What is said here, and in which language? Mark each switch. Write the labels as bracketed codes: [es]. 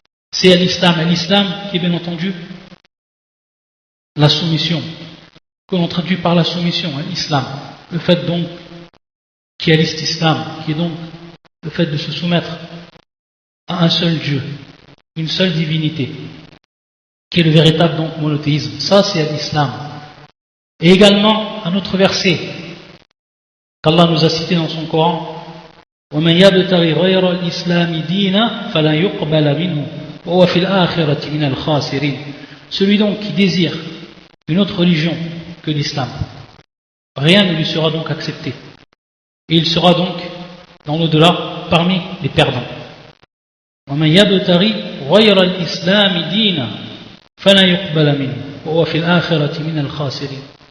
[fr] C'est l'islam qui est bien entendu la soumission, que l'on traduit par la soumission, l'islam. Le fait donc qui est l'islam, qui est donc le fait de se soumettre à un seul Dieu, une seule divinité, qui est le véritable donc monothéisme. Ça c'est l'islam. Et également un autre verset qu'Allah nous a cité dans son Coran, [ar] وَمَنْ يَبْتَغِ غَيْرَ الْإِسْلَامِ دِينًا فَلَنْ يُقْبَلَ مِنْهُ وَهُوَ فِي الْآخِرَةِ مِنَ الْخَاسِرِينَ. [fr] Celui donc qui désire une autre religion que l'islam, rien ne lui sera donc accepté. Et il sera donc dans l'au-delà parmi les perdants. [ar] وَمَنْ يَبْتَغِ غَيْرَ الْإِسْلَامِ دِينًا فَلَنْ يُقْبَلَ مِنْهُ وَهُوَ فِي الْآخِرَةِ مِنَ الْخَاسِرِينَ.